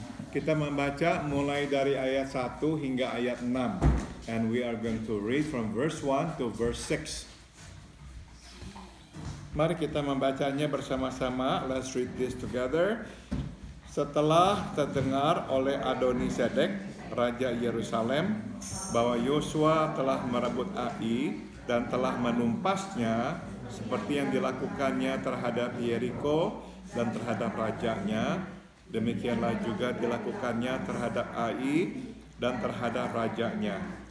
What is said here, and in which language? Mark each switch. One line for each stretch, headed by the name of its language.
Indonesian: Kita membaca mulai dari ayat 1 hingga ayat 6.
English: And we are going to read from verse 1 to verse 6.
Indonesian: Mari kita membacanya bersama-sama.
English: Let's read this together.
Indonesian: Setelah terdengar oleh Adoni-Sedek, Raja Yerusalem, bahwa Yosua telah merebut Ai dan telah menumpasnya, seperti yang dilakukannya terhadap Yeriko dan terhadap rajanya, demikianlah juga dilakukannya terhadap Ai dan terhadap rajanya.